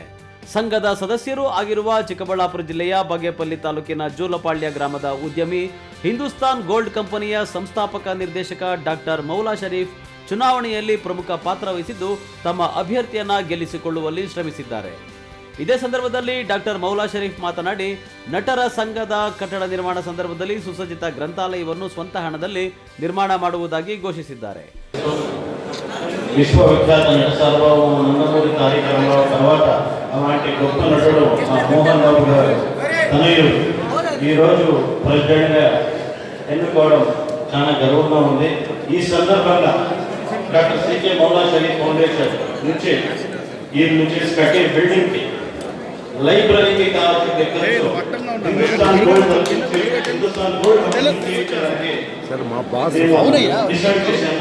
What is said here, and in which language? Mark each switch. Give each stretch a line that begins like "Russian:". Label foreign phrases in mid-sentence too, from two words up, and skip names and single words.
Kannada: ಸಂಘದ ಸದಸ್ಯರು ಆಗಿರುವ ಚಿಕ್ಕಬಳ್ಳಾಪುರ ಜಿಲ್ಲೆಯ ಬಾಗೇಪಲ್ಲಿ ತಾಲೂಕಿನ ಜೋಲಪಾಳ್ಯ ಗ್ರಾಮದ ಉದ್ಯಮಿ, ಹಿಂದೂಸ್ತಾನ್ ಗೋಲ್ಡ್ ಕಂಪನಿಯ ಸಂಸ್ಥಾಪಕ ನಿರ್ದೇಶಕ ಡಾಕ್ಟರ್ ಮೌಲಾ ಶರೀಫ್ ಚುನಾವಣೆಯಲ್ಲಿ ಪ್ರಮುಖ ಪಾತ್ರ ವಹಿಸಿದ್ದು, ತಮ್ಮ ಅಭ್ಯರ್ಥಿಯನ್ನ ಗೆಲ್ಲಿಸಿಕೊಳ್ಳುವಲ್ಲಿ ಶ್ರಮಿಸಿದ್ದಾರೆ. ಇದೇ ಸಂದರ್ಭದಲ್ಲಿ ಡಾಕ್ಟರ್ ಮೌಲಾ ಶರೀಫ್ ಮಾತನಾಡಿ, ನಟರ ಸಂಘದ ಕಟ್ಟಡ ನಿರ್ಮಾಣ ಸಂದರ್ಭದಲ್ಲಿ ಸುಸಜ್ಜಿತ ಗ್ರಂಥಾಲಯವನ್ನು ಸ್ವಂತ ಹಣದಲ್ಲಿ ನಿರ್ಮಾಣ ಮಾಡುವುದಾಗಿ ಘೋಷಿಸಿದ್ದಾರೆ.
Telugu: విశ్వవిఖ్యాత నట సార్వభౌమ నందమూరి తారక రామారావు తర్వాత అలాంటి గొప్ప నటుడు మోహన్ బాబు గారు తనయుడు ఈరోజు ప్రెసిడెంట్గా ఎన్నుకోవడం చాలా గర్వంగా ఉంది. ఈ సందర్భంగా డాక్టర్ సికే మౌలా షరీఫ్ ఫౌండేషన్ నుంచి ఈ నుంచి కట్టే
English: building library
Telugu: కావాల్సిన హిందుస్థాన్ గోల్డ్ డిసైడ్ చేశాను.